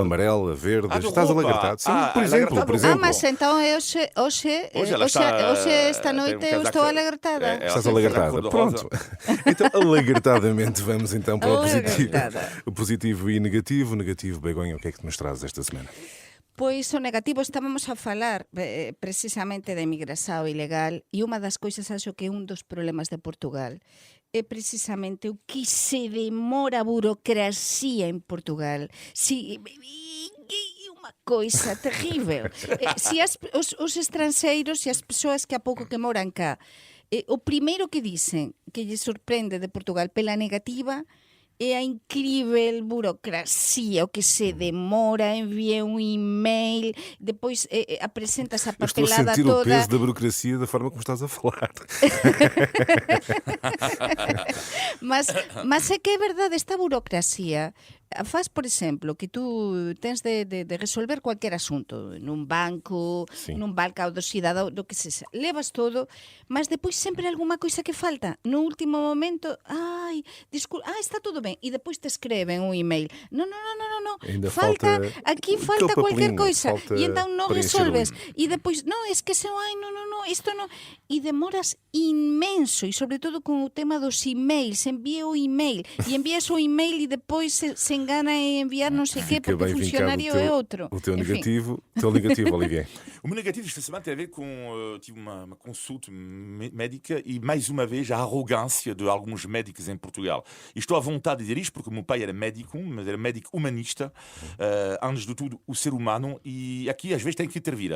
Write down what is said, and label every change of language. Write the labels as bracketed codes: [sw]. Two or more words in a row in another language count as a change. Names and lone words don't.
[pt] amarela, verde, de estás roupa. alagartado. Sim, Ah, por exemplo, alagartado. por Ah, exemplo. mas então hoje ela está, esta tem um noite eu casaco- estou alagartada. Ela Estás tem um alagartada. casaco cor-de-rosa. Pronto. Então, alagartadamente, vamos então para o positivo. Alagartada. O positivo e negativo. Negativo, Begonha, o que é que nos trazes esta semana? [gl] Pois o negativo, estábamos a falar precisamente da imigração ilegal e unha das coisas acho que é un dos problemas de Portugal é precisamente o que se demora a burocracia en Portugal. Si, é unha coisa terrível. Si os estranxeiros e as persoas que a pouco que moran cá, o primeiro que dicen que lle sorprende de Portugal pela negativa é a incrível burocracia, o que se demora, envia un email, depois apresentas a [pt] Eu estou a [gl] papelada [pt] sentir o [gl] toda. [pt] peso da burocracia da forma como estás a falar. [gl] Mas é que é verdade, esta burocracia faz, por exemplo, que tú tens de resolver [es] cualquier asunto [gl] nun banco, Sí. nun balcao do cidadão, do que sexa. Levas todo, mas depois sempre hai alguma coisa que falta. No último momento, está tudo ben. E depois te escreven un email. Non. [pt] Ainda [gl] Falta, falta aquí [pt] aquele [gl] falta cualquier [pt] papelinho, [gl] coisa. [pt] falta [gl] E então non [pt] preencher o [gl] resolves. [pt] email. [gl] E depois, non, es que se isto non. E demoras inmenso, e sobre todo con o tema dos emails. Envía o email, e envías o email e depois se engana em enviar não sei o quê, [pt] Fica [gl] porque o [pt] bem vincado [gl] funcionário é outro. [pt] O teu [gl] Enfim. [pt] negativo, Olivier. O meu negativo esta semana tem a ver com tive uma consulta médica e mais uma vez a arrogância de alguns médicos em Portugal. E estou à vontade de dizer isto porque o meu pai era médico, mas era médico humanista, antes de tudo o ser humano, e aqui às vezes tem que intervir.